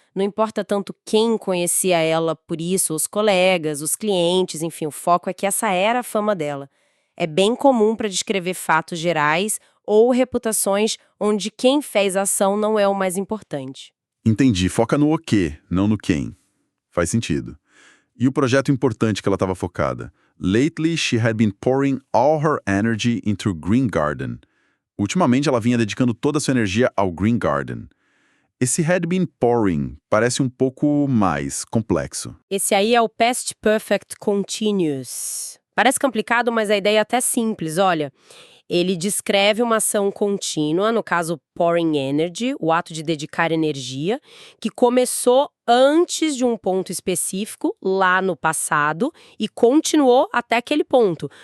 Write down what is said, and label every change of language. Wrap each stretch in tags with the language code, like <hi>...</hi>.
<pt>Não importa tanto quem conhecia ela por isso, os colegas, os clientes, enfim, o foco é que essa era a fama dela. É bem comum para descrever fatos gerais ou reputações onde quem fez a ação não é o mais importante. Entendi, foca no o quê, não no quem. Faz sentido. E o projeto importante que ela estava focada?</pt> <en>Lately, she had been pouring all her energy into Green Garden.</en> <pt>Ultimamente, ela vinha dedicando toda a sua energia ao Green Garden. Esse</pt> <en>had been pouring</en> <pt>parece um pouco mais complexo. Esse aí é o Past Perfect Continuous. Parece complicado, mas a ideia é até simples, olha. Ele descreve uma ação contínua, no caso</pt> <en>pouring energy,</en> <pt>o ato de dedicar energia, que começou antes de um ponto específico, lá no passado, e continuou até aquele ponto.</pt>